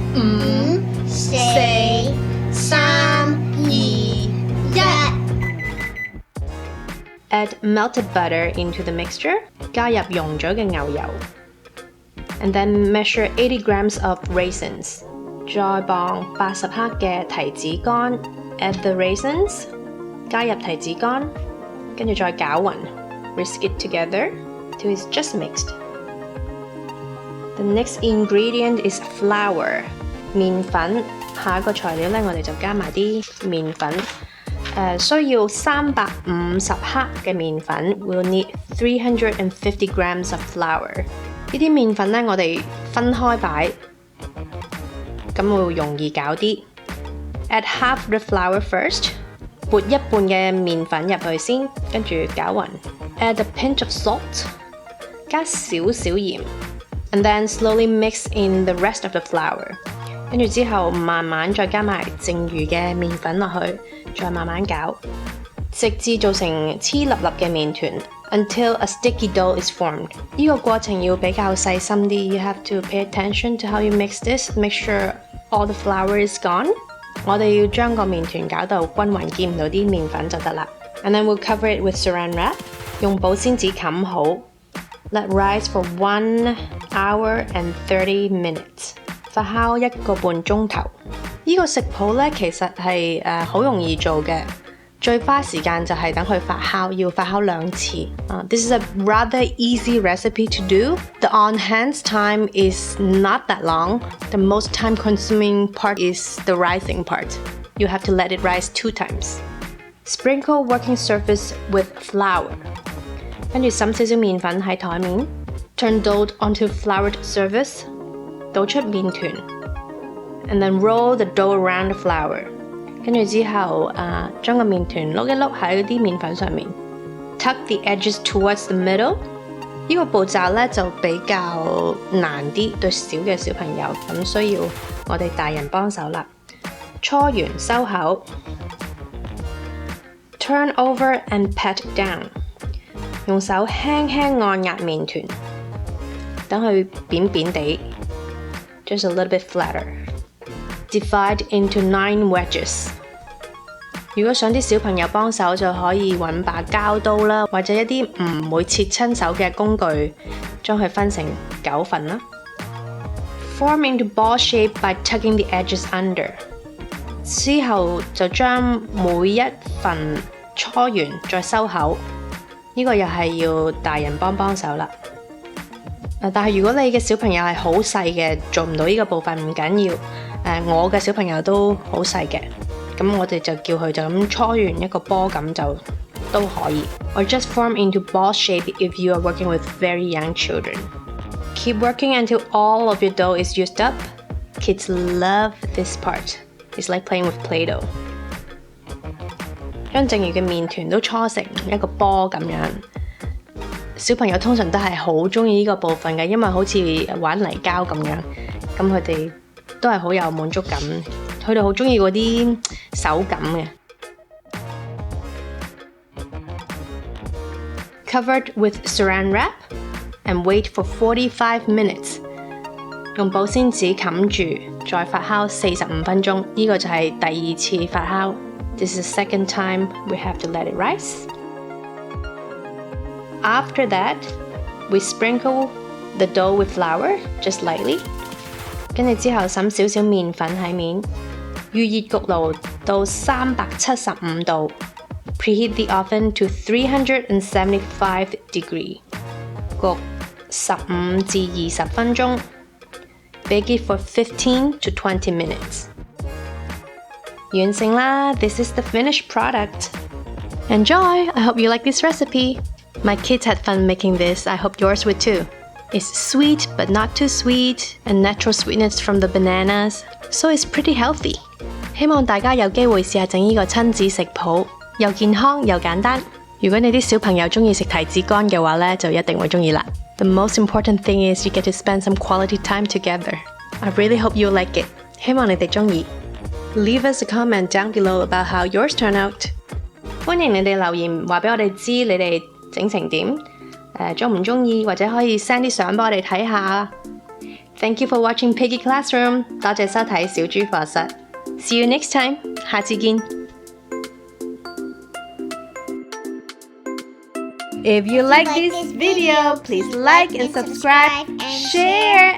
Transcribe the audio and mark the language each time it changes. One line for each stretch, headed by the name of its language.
English: 5, 4, 3, 2, 1. Add melted butter into the mixture.
Cantonese: 加入溶咗嘅牛油。
English: And then measure 80 grams of raisins.
Cantonese: 再磅80克嘅提子乾。
English: Add the raisins.
Cantonese: 加入提子乾，跟住再攪勻。
English: Whisk it together till it's just mixed. The next ingredient is flour. 麵粉。
Cantonese: 下一個材料呢，我哋就加埋啲麵粉。需要350克嘅麵粉。
English: We'll need 350 grams of flour.
Cantonese: 呢啲麵粉呢，我哋分開擺，咁會容易攪啲。
English: Add half the flour first.
Cantonese: 撥一半嘅麵粉入去先，跟住攪勻。
English: Add a pinch of salt.
Cantonese: 加少少鹽。
English: And then slowly mix in the rest of the flour.
Cantonese: 跟住之後慢慢再加埋剩餘嘅麵粉落去，再慢慢攪，直至做成黐粒粒嘅麵團。
English: Until a sticky dough is formed.
Cantonese: 呢個過程要比較細心啲。
English: You have to pay attention to how you mix this. Make sure all the flour is gone.
Cantonese: 我哋要將個麵團攪到均勻，見唔到啲麵粉就得啦。
English: And then we'll cover it with saran wrap.
Cantonese: 用保鮮紙冚好。
English: Let rise for 1 hour and 30 minutes.
Cantonese: 發酵1個半鐘頭。呢個食譜呢，其實係好容易做嘅。最花時間就係等佢發酵，要發酵2次。
English: This is a rather easy recipe to do. The on-hand time is not that long. The most time-consuming part is the rising part. You have to let it rise 2 times. Sprinkle working surface with flour.
Cantonese: 跟住滲少少麵粉喺台面。
English: Turn dough onto floured surface.
Cantonese: 倒出麵團。
English: and then roll the dough around the flour。
Cantonese: 跟住之後將個麵團碌一碌喺嗰啲麵粉上面 ，
English: tuck the edges towards the middle。
Cantonese: 呢個步驟咧就比較難啲，對小嘅小朋友，咁需要我哋大人幫手啦。搓完收口 ，
English: turn over and pat down，
Cantonese: 用手輕輕按壓麵團，等佢扁扁地 ，
English: just a little bit flatter。 Divide into 9 wedges。
Cantonese: 如果想啲小朋友幫手，就可以揾把膠刀啦，或者一啲唔會切親手嘅工具，將佢分成9份啦。
English: Form into ball shape by tucking the edges under。
Cantonese: 之後就將每一份搓完再收口，呢個又係要大人幫手啦。但係如果你嘅小朋友係好細嘅，做唔到呢個部分唔緊要。我嘅小朋友都好細嘅，咁我哋就叫佢就咁搓完一個波咁就都可以。
English: Or just form into ball shape if you are working with very young children. Keep working until all of your dough is used up. Kids love this part. It's like playing with Play-Doh.
Cantonese: 將剩餘嘅麵團都搓成一個波咁樣。小朋友通常都係好鍾意呢個部分嘅，因為好似玩泥膠咁樣，咁佢哋都係好有滿足感，佢哋好鍾意嗰啲手感嘅。
English: Covered with saran wrap and wait for 45 minutes。
Cantonese: 用保鮮紙冚住，再發酵45分鐘。呢個就係第2次發酵。
English: This is the second time we have to let it rise. After that, we sprinkle the dough with flour, just lightly.
Cantonese: 跟住之後灑少少麵粉喺面，預熱焗爐到375度 ，
English: preheat the oven to 375 degree，
Cantonese: 焗15至20分鐘 ，
English: bake it for 15 to 20 minutes。
Cantonese: 完成啦
English: ，this is the finished product. Enjoy! I hope you like this recipe. My kids had fun making this. I hope yours would too. It's sweet but not too sweet, and natural sweetness from the bananas, so it's pretty healthy.
Cantonese: 希望大家有機會試下整呢個親子食譜，又健康又簡單。如果你啲小朋友鍾意食提子乾嘅話呢，就一定會鍾意啦。
English: The most important thing is you get to spend some quality time together. I really hope you like it.
Cantonese: 希望你哋鍾意。
English: Leave us a comment down below about how yours turn out.
Cantonese: 歡迎你哋留言話俾我哋知你哋整成點。鍾唔鍾意，或者可以 send 啲相俾我哋睇下。
English: Thank you for watching Piggy Classroom，
Cantonese: 多謝收睇小豬課室。
English: See you next time，
Cantonese: 下次見。
English: If you like this video, please like and subscribe, share,